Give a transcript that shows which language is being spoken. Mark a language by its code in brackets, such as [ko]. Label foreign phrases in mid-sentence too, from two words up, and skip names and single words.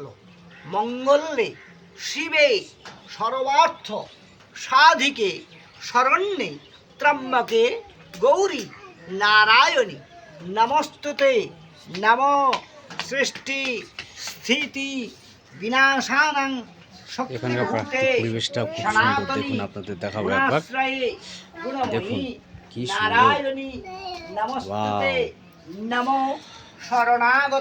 [sa] মঙ্গলে শিবে সর্বার্থ সাধিকে শরণ্যে ত্রম্বকে গৌরী নারায়ণী নমস্তুতে। নমো সৃষ্টি স্থিতি বিনাশানাং [bn] এখানকার পরিবেশটা খুব সুন্দর, দেখুন। আপনাদের দেখাবো একবার, দেখুন কি [sa] নারায়ণী নমস্তুতে। নমো শরণাগত